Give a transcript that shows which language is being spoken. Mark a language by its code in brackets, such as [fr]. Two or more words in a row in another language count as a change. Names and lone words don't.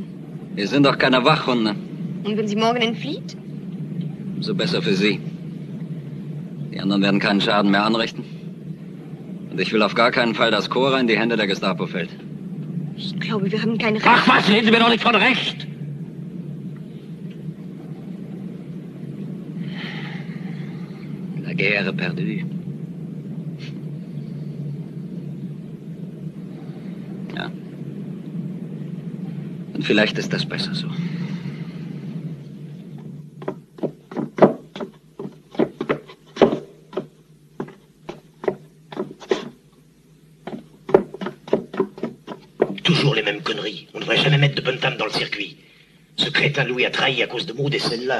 [de] Wir sind doch keine Wachhunde. Und wenn sie morgen entflieht? So besser für Sie. Die anderen werden keinen Schaden mehr anrichten. Und ich will auf gar keinen Fall, dass Cora in die Hände der Gestapo fällt. Ich glaube, wir haben keine Recht. Ach was, reden Sie mir doch nicht von Recht! [fr] La guerre perdue. [de] Ja. Und vielleicht ist das besser so. [fr] Toujours les mêmes conneries. On ne devrait jamais mettre de bonne femme dans le circuit. Ce crétin Louis a trahi à cause de Maud et celle-là.